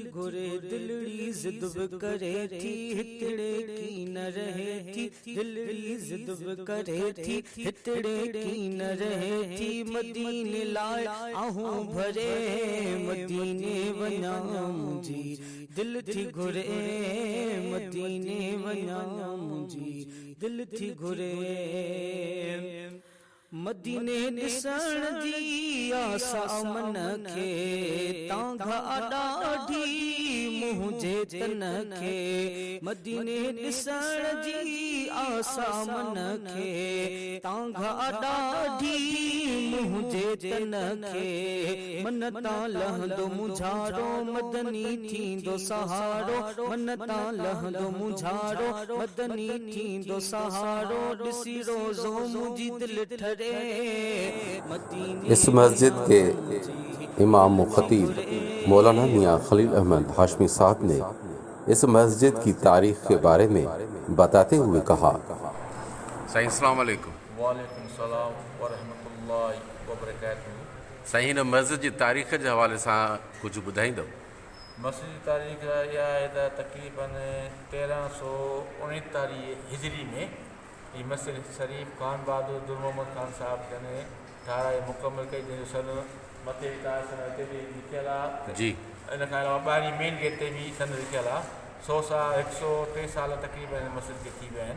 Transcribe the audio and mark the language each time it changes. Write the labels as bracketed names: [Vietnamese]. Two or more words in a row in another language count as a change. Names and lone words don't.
[Saraiki] گھرے، دلڑی ضد کرے تھی ہتڑے کی نہ رہے تھی، دلڑی ضد کرے تھی ہتڑے کی نہ رہے تھی، مدینے لائے آہوں بھرے، مدینے ونیا مجھے دل تھی گھرے، مدینے ونیا مجھے دل تھی گھرے۔ [Sindhi] مدینے ॾिसण जी आसा मन खे तांघा ॾाढी मुंहिंजे तन खे، मदीने ॾिसण जी आसा मन खे तांघा ॾाढी मुंहिंजे तन खे، मन तां लहंदो मुंझारो मदनी थींदो सहारो، मन तां लहंदो मुंझारो मदनी थींदो सहारो، ॾिसी रोज़ो मुंहिंजी दिलि ठरे۔ [Urdu] اس مسجد کے امام و خطیب مولانا میاں خلیل احمد ہاشمی صاحب نے اس مسجد کی تاریخ کے بارے میں بتاتے ہوئے کہا۔ [Arabic] سائیں السلام علیکم۔ وعلیکم السلام ورحمۃ اللہ وبرکاتہ۔ [Urdu] سائیں ہن مسجد کی تاریخ کے حوالے سے کچھ ॿुधाईंदव؟ [Sindhi] مسجد جی تاریخ इहा आहे त तक़रीबन 1339 हिजरी में हीअ मस्जिद शरीफ़ खान बहादुर दुर मोहम्मद खान साहिब जन ठाराए मुकमल कई, जंहिंजो सन मथे हिते बि लिखियलु आहे जी। इन खां अलावा ॿाहिरीं मेन गेट ते बि सन लिखियलु आहे। 100 साल 103 साल तक़रीबन हिन मस्जिद खे थी विया आहिनि।